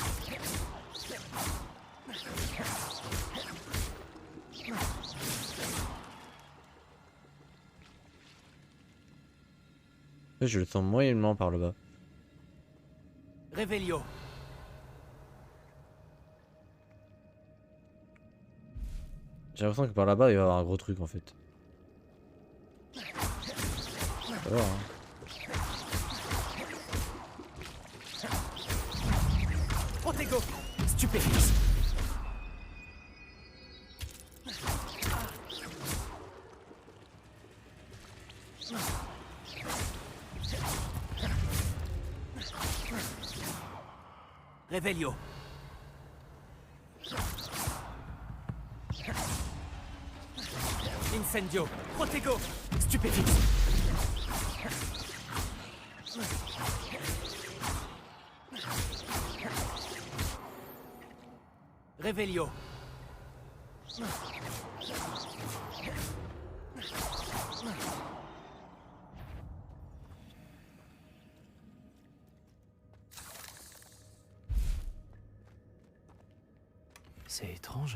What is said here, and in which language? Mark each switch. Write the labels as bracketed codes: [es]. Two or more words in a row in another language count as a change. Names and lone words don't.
[fr] Je le sens moyennement par le bas. Revelio. J'ai l'impression que par là-bas il va y avoir un gros truc en fait. Ça va, hein. Protego. Stupéfix. Revelio. Incendio. Protego. Stupéfix. Revelio. C'est étrange.